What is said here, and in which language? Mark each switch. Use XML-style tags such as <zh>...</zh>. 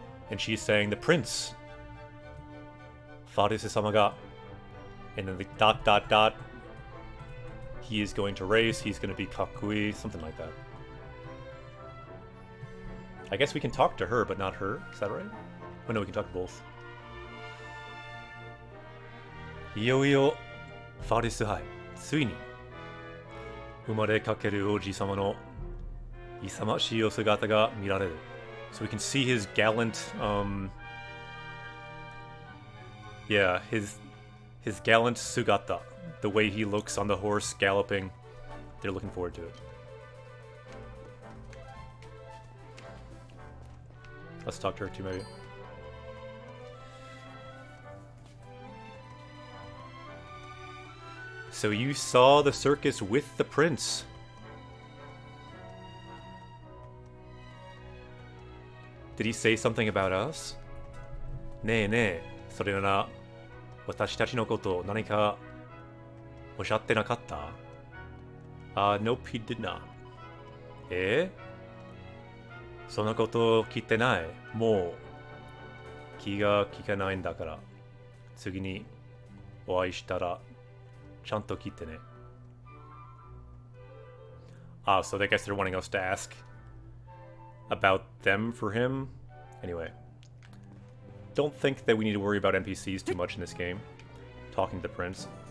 <en>And she's saying, the prince. Farise-sama ga. And then the ... He is going to race, he's going to be kakui, something like that. I guess we can talk to her, but not her. Is that right? Oh no, we can talk to both.</en> <ja>いよいよファレス杯ついに生まれかける王子様の勇ましいお姿が見られる。</ja> <en>So we can see his gallant yeah, his gallant sugata, the way he looks on the horse galloping. They're looking forward to it. Let's talk to her too, maybe. So you saw the circus with the prince. Did he say something about us?</en> <ja>ねえねえ、それなら私たちのこと何かおっしゃってなかった？</ja> <en>Nope, he did not.</en> <ja>そのこと聞いてない。もう気が利かないんだから。次にお会いしたらちゃんと聞いてね。</ja> <en>So I guess they're wanting us to ask about them for him. Anyway, don't think that we need to worry about NPCs too much in this game. Talking to the prince.</en>